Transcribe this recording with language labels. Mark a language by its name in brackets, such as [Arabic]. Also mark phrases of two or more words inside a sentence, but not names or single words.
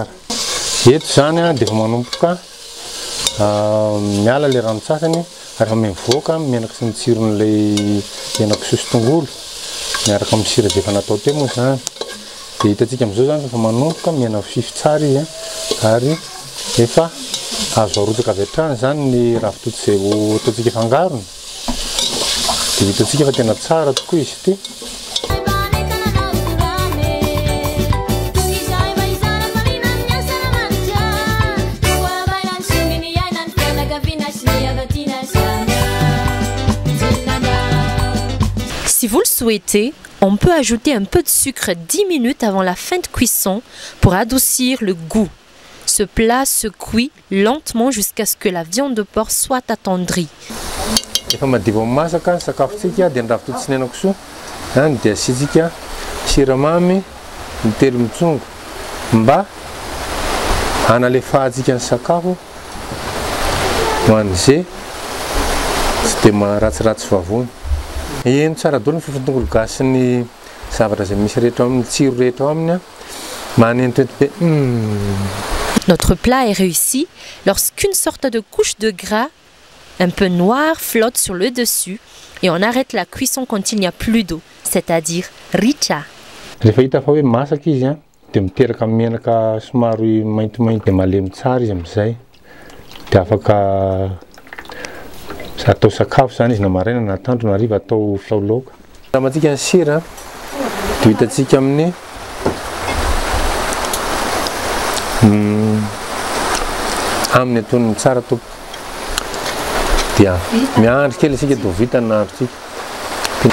[Malagasy] Eto zany dia efa manomboka miala le rano-tsasany ary mivoaka menaka sy ny tsiron'ilay hena-kisoa sy tongolo miaraka amin'ny sira dia efa natao teo moa zany. Dia hitantsika amin'izao zany efa manomboka miena fify tsara izy ary efa azo arotsaka avy hatrany zany ny ravitoto izay ataontsika fangarony. Dia hitantsika fa tena tsara tokoa izy ity. [French] Si vous le souhaitez, on peut ajouter un peu de sucre 10 minutes avant la fin de cuisson pour adoucir le goût. Ce plat se cuit lentement jusqu'à ce que la viande de porc soit attendrie. [Malagasy] Efa madiva masaka ny sakafontsika dia ny ravitoto sy ny hena-kisoa zany dia asiantsika siramamy ny telo mitsongo mba hanalefahantsika ny sakafo ho an'izay tsy dia maharatsiratsy vavony. Eno tsara daholo ny fofony tongolo gasy sy ny zavatra izay misy rehetra amin'ny tsiro rehetra aminy manentoento be. [French] Notre plat est réussi lorsqu'une sorte de couche de gras un peu noir flotte sur le dessus et on arrête la cuisson quand il n'y a plus d'eau, c'est-à-dire richa. [Malagasy] Rehefa hita fa hoe masaka izy dia miteraka menaka somary maintimainty dia malemy tsara izy amin'izay dia afaka atao sakafo zany izy na maraina na atoandro na hariva atao laoloka. Ramantsika ny sira dia hitantsika amin'ny amin'ny atonony tsara tompo dia miandry kely isika dia vita ny nahandrotsika.